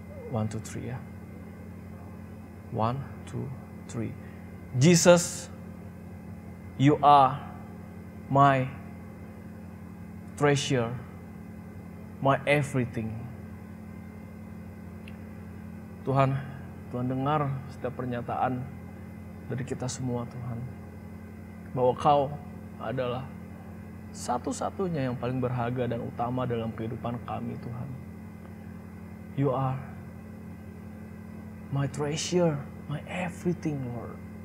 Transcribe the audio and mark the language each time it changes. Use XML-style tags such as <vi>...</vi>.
<id>1, 2, 3 ya. 1, 2, 3.</id> <en>Jesus, you are my treasure, my everything.</en> <id>Tuhan, Tuhan dengar setiap pernyataan dari kita semua Tuhan. Bahwa Kau adalah satu-satunya yang paling berharga dan utama dalam kehidupan kami Tuhan.</id> <en>You are my treasure, my everything Lord.</en>